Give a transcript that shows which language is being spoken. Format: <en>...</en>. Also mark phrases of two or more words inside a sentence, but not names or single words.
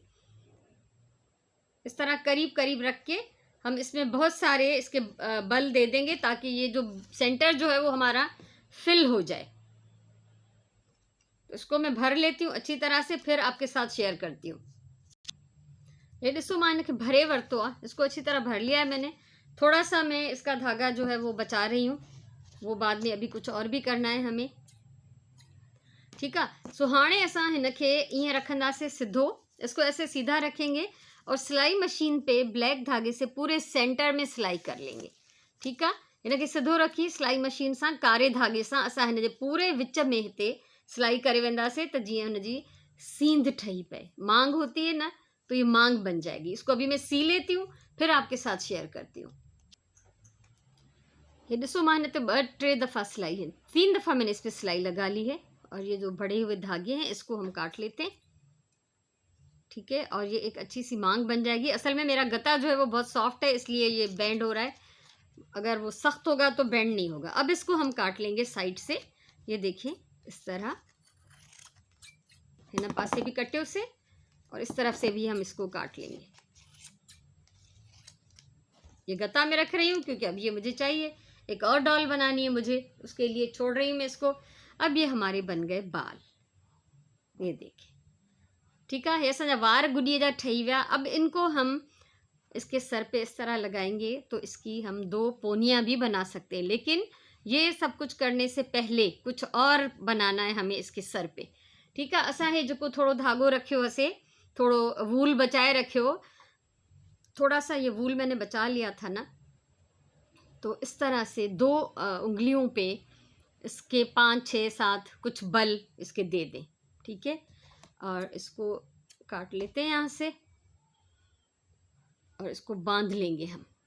<ur>اس طرح قریب قریب رکھ کے ہم اس میں بہت سارے اس کے بل دے دیں گے، تاکہ یہ جو سینٹر جو ہے وہ ہمارا فل ہو جائے. اس کو میں بھر لیتی ہوں اچھی طرح سے، پھر آپ کے ساتھ شیئر کرتی ہوں.</ur> <sd>ये ॾिसो मां इनके भरे वरतो आहे,</sd> <ur>اس کو اچھی طرح بھر لیا ہے میں نے. تھوڑا سا میں اس کا دھاگا جو ہے وہ بچا رہی ہوں، وہ بعد میں ابھی کچھ اور بھی کرنا ہے ہمیں، ٹھیک ہے.</ur> <sd>सो हाणे असां हिनखे ईअं रखंदासीं सिधो।</sd> <ur>اس کو ایسے سیدھا رکھیں گے اور سلائی مشین پہ بلیک دھاگے سے پورے سینٹر میں سلائی کر لیں گے، ٹھیک ہے.</ur> <sd>हिनखे सिधो रखी सिलाई मशीन सां कारे धागे सां असां हिन जे पूरे विच में हिते सिलाई करे वेंदासीं, त जीअं हुनजी सींध ठही पए।</sd> <ur>مانگ ہوتی ہے نا، تو یہ مانگ بن جائے گی۔ اس کو ابھی میں سی لیتی ہوں، پھر آپ کے ساتھ شیئر کرتی ہوں. یہ</ur> <sd>ॾिसो मां हिन ते 2-3 दफ़ा सिलाई है,</sd> <ur>3 دفعہ میں نے اس پر سلائی لگا لی ہے. اور یہ جو بڑے ہوئے دھاگے ہیں اس کو ہم کاٹ لیتے ہیں، ٹھیک ہے. اور یہ ایک اچھی سی مانگ بن جائے گی۔ اصل میں میرا گتا جو ہے وہ بہت سافٹ ہے، اس لیے یہ بینڈ ہو رہا ہے. اگر وہ سخت ہوگا تو بینڈ نہیں ہوگا۔ اب اس کو ہم کاٹ لیں گے سائیڈ سے. یہ دیکھیے اس طرح</ur> <sd>हिन पासे</sd> <ur>بھی کٹے اسے، اور اس طرف سے بھی ہم اس کو کاٹ لیں گے. یہ گتا میں رکھ رہی ہوں کیونکہ اب یہ مجھے چاہیے. ایک اور ڈول بنانی ہے مجھے، اس کے لیے چھوڑ رہی ہوں میں اس کو. اب یہ ہمارے بن گئے بال، یہ دیکھیے، ٹھیک ہے.</ur> <sd>ये असांजा वार गुॾीअ जा ठही विया।</sd> <ur>اب ان کو ہم اس کے سر پہ اس طرح لگائیں گے، تو اس کی ہم 2 پونیاں بھی بنا سکتے ہیں. لیکن یہ سب کچھ کرنے سے پہلے کچھ اور بنانا ہے ہمیں اس کے سر پہ، ٹھیک ہے.</ur> <sd>असां हे जेको थोड़ो धागो रखियो हसे, थोड़ो वूल बचाए रखियो,</sd> <ur>تھوڑا سا یہ وول میں نے بچا لیا تھا نا، تو اس طرح سے 2 انگلیوں پہ اس کے 5، 6، 7 کچھ بل اس کے دے دیں، ٹھیک ہے. اور اس کو کاٹ لیتے ہیں یہاں سے، اور اس کو باندھ لیں گے ہم.</ur>